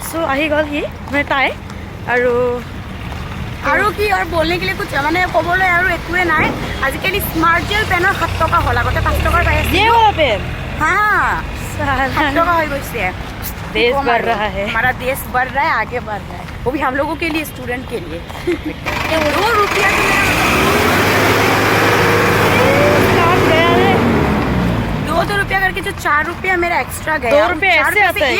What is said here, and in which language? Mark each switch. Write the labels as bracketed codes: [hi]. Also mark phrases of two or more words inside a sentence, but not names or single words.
[as] আহি গ'ল সি মানে তাই আৰু কি আৰু [hi] बोलने के लिए कुछ [as] মানে ক'বলৈ আৰু একোৱে নাই আজিকালি স্মাৰ্ট জেল পেনৰ 7 টকা হ'ল আগতে 5 টকাৰ পাই আছিল [hi] ये वाला पेन हां साला [as] 7 टका হৈ গৈছে [hi] देश बढ़ रहा है हमारा देश बढ़ रहा है आगे बढ़ रहा है वो भी हम लोगों के लिए स्टूडेंट के लिए 2 रुपया के लिए 2 रुपया करके जो 4 रुपया मेरा एक्स्ट्रा गया 2 रुपये ऐसे आता है